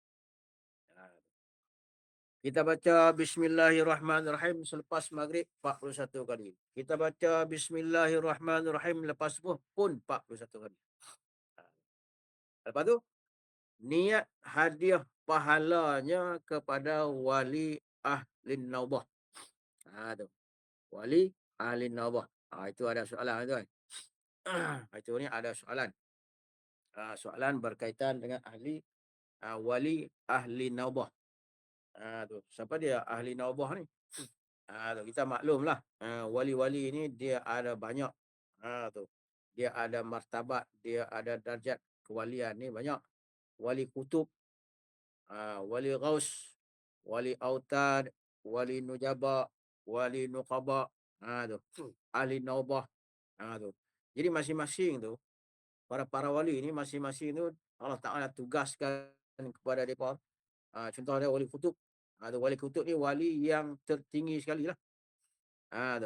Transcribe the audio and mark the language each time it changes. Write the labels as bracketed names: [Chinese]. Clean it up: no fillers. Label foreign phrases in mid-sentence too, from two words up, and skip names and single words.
[Malay] Kita baca Bismillahirrahmanirrahim selepas maghrib 41 kali. Kita baca Bismillahirrahmanirrahim lepas subuh pun 41 kali. Lepas tu, niat hadiah pahalanya kepada wali ahlin naubah. Tu. Wali ahlin naubah. Itu ada soalan tuan. Itu ni ada soalan. Soalan berkaitan dengan wali ahli naubah. Tu. Siapa dia ahli naubah ni? Tu. Kita maklumlah. Wali-wali ni dia ada banyak. Tu. Dia ada martabat, dia ada darjat kewalian ni banyak. Wali kutub, wali ghaus, wali autad, wali nujaba, wali nuqaba. Tu. Ahli naubah. Tu. Jadi masing-masing tu, para wali ni masing-masing tu Allah Ta'ala tugaskan kepada mereka. Contoh dia wali kutub. Tu wali kutub ni wali yang tertinggi sekali lah. Tu.